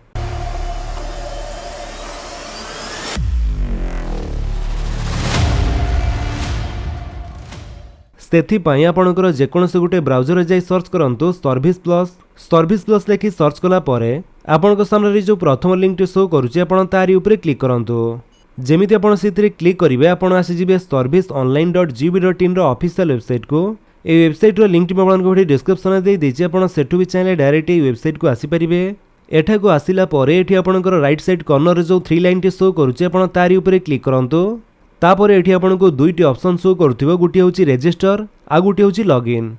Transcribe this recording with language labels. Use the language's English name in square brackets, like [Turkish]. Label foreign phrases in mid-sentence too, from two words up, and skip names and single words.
[Odia] ସେଥିପାଇଁ ଆପଣଙ୍କର ଯେକୌଣସି ଗୋଟେ ବ୍ରାଉଜର ଯାଇ ସର୍ଚ୍ଚ କରନ୍ତୁ ସର୍ଭିସ ପ୍ଲସ ଲେଖି ସର୍ଚ୍ଚ କଲା ପରେ ଆପଣଙ୍କ ସାମନେ ଯୋ ପ୍ରଥମ ଲିଙ୍କ ଟି ଶୋ କରୁଛି ଆପଣ ତାରି ଉପର କ୍ଲିକ କରନ୍ତୁ। ଯେମିତି ଆପଣ ସେଥିରେ କ୍ଲିକ କରିବେ ଆପଣ ଆସି ଯିବେ serviceonline.gov.in ର [English] official website [Odia] କୁ। ଏ ୱେବସାଇଟ ର ଲିଙ୍କ ଟି ଆପଣଙ୍କୁ ଡିସକ୍ରିପସନ ଦେ ଦେଇଛି ଆପଣ ସେଠୁ ବି ଚାହିଁଲେ ଡାଇରେକ୍ଟ ଏ ୱେବସାଇଟ କୁ ଆସି ପାରିବେ। ଏଠାକୁ ଆସିଲା ପରେ ଏଠି ଆପଣଙ୍କର [English] right side corner [Odia] ରେ ଯୋ 3 ଲାଇନ ଟି ଶୋ କରୁଛି ଆପଣ ତାରି ଉପର କ୍ଲିକ କରନ୍ତୁ। ତାପରେ ଏଠି ଆପଣଙ୍କୁ ଦୁଇଟି [English] option show [Odia] କରୁଥିବ ଗୋଟି ହେଉଛି ରେଜିଷ୍ଟର ଆଉ ଗୋଟି ହେଉଛି ଲଗଇନ।